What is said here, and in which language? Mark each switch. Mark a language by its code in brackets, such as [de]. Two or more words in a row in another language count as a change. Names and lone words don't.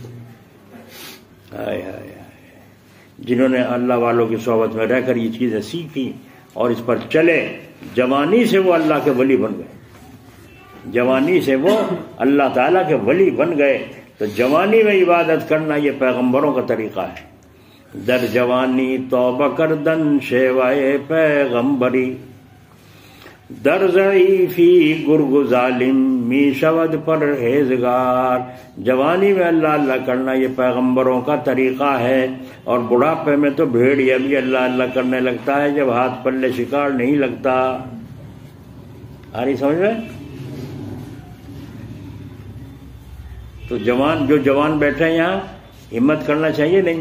[ur] ہائے ہائے، جنہوں نے اللہ والوں کی صحبت میں رہ کر یہ چیزیں سیکھی اور اس پر چلے، جوانی سے وہ اللہ کے ولی بن گئے، جوانی سے وہ اللہ تعالیٰ کے ولی بن گئے۔ تو جوانی میں عبادت کرنا یہ پیغمبروں کا طریقہ ہے۔ [fa] در جوانی توبہ کردن شیوائے پیغمبری، در ضعیفی گرگ ظالم می شود پرہیزگار۔ [ur] جوانی میں اللہ اللہ کرنا یہ پیغمبروں کا طریقہ ہے، اور بڑھاپے میں تو بھیڑیا بھی اللہ اللہ کرنے لگتا ہے جب ہاتھ پلے شکار نہیں لگتا۔ آ رہی سمجھ میں؟ تو جو جوان بیٹھے ہیں یہاں، ہمت کرنا چاہیے نہیں؟